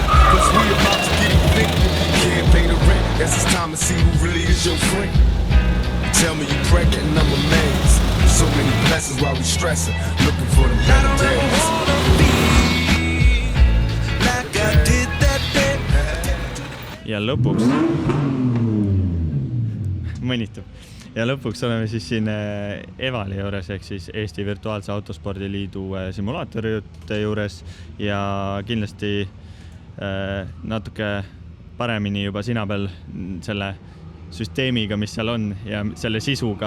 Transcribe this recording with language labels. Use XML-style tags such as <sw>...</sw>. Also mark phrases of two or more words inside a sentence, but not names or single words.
<en>Cause we about to get evicted, can't pay the rent. Guess it's time to see who really is your friend. Tell me you pregnant and I'm amazed. So many blessings while we stressing, looking for them better days. Like I did that day.</en> <et>Ja lõpuks mõnitab. Ja lõpuks oleme siis siin Evali juures ehk siis Eesti Virtuaalse Autospordiliidu simulaatorite juures ja kindlasti natuke paremini juba sina peal selle süsteemiga, mis seal on ja selle sisuga.</et>